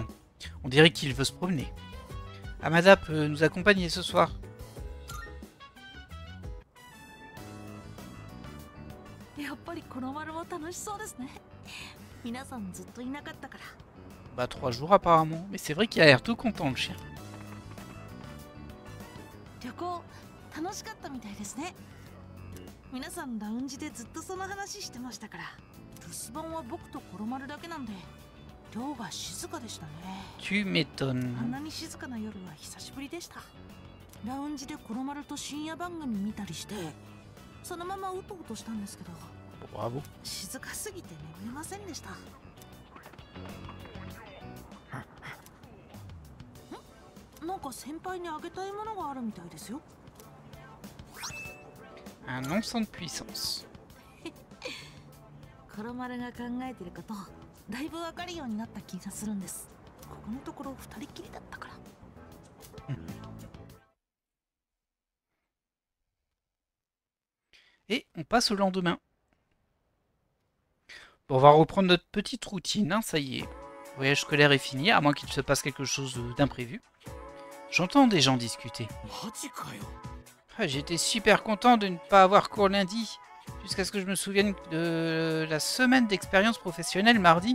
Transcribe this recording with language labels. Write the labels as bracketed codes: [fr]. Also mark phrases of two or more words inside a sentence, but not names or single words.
[fr] On dirait qu'il veut se promener. Amada peut nous accompagner ce soir. Bah 3 jours apparemment, mais c'est vrai qu'il a l'air tout content le chien. [ja] 旅行楽しかったみたいですね。皆さんラウンジでずっとその話してましたから。留守番は僕とコロマルだけなんで、寮が静かでしたね。 [fr] Tu m'étonnes. [ja] あんなに静かな夜は久しぶりでした。ラウンジでコロマルと深夜番組見たりして、そのままうとうとしたんですけど、 [fr] Bravo. [ja] 静かすぎて眠れませんでした。なんか先輩にあげたいものがあるみたいですよ。 [fr] Un non-sang de puissance. [ja] コロマルが考えてることだいぶわかるようになった気がするんです。ここのところ二人きりだったから。 [fr] Et on passe au lendemain. Bon, on va reprendre notre petite routine, hein, ça y est. Le voyage scolaire est fini, à moins qu'il se passe quelque chose d'imprévu. J'entends des gens discuter. Ah, j'étais super content de ne pas avoir cours lundi, jusqu'à ce que je me souvienne de la semaine d'expérience professionnelle mardi.